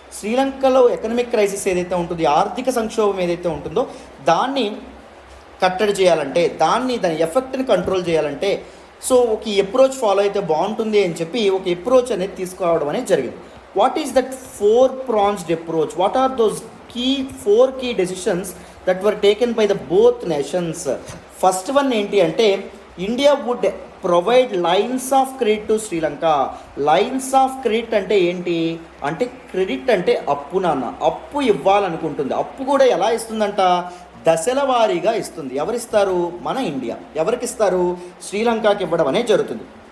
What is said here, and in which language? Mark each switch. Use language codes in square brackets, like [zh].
[te] శ్రీలంకలో economic crisis ఏదైతే ఉంటుందో, ఆర్థిక సంక్షోభం ఏదైతే ఉంటుందో దాన్ని కట్టడి చేయాలంటే, దాని ఎఫెక్ట్ని కంట్రోల్ చేయాలంటే సో ఒక అప్రోచ్ ఫాలో అయితే బాగుంటుంది అని చెప్పి ఒక అప్రోచ్ అనేది తీసుకురావడం అనేది జరిగింది. [en] What is that 4-pronged approach? What are those four key decisions that were taken by the both nations? First one [te] ఏంటి అంటే [en] India would provide lines of credit to Sri Lanka. [te] Lines of credit అంటే ఏంటి అంటే, credit అంటే అప్పు నాన్న, అప్పు ఇవ్వాలనుకుంటుంది. అప్పు కూడా ఎలా ఇస్తుందంట, దశల వారీగా ఇస్తుంది. ఎవరిస్తారు? మన ఇండియా. ఎవరికి ఇస్తారు? శ్రీలంకకి ఇవ్వడం అనేది జరుగుతుంది.